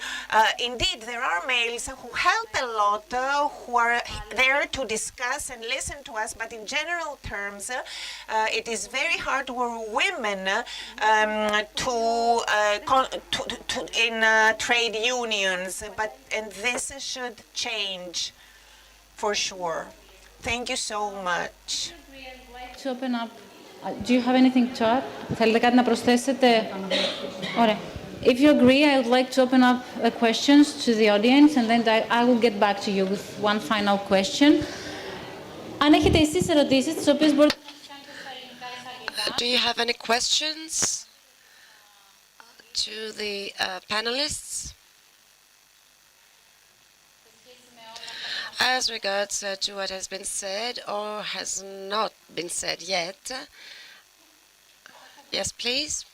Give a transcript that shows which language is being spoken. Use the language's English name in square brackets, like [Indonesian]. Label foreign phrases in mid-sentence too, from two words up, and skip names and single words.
[English] Indeed, there are males who help a lot, who are there to discuss and listen to us, but in general terms, it is very hard for women in trade unions, and this should change. For sure. Thank you so much. To open up, do you have anything to add? [Greek] Θέλετε κάτι να προσθέσετε? Ωραία. [English] If you agree, I would like to open up questions to the audience, and then I will get back to you with one final question. [Greek] Αν έχετε εσείς ερωτήσεις, τις οποίες μπορείτε να τις κάνετε στα ελληνικά ή στα αγγλικά. [English] Do you have any questions to the panelists? As regards to what has been said or has not been said yet. Yes, please.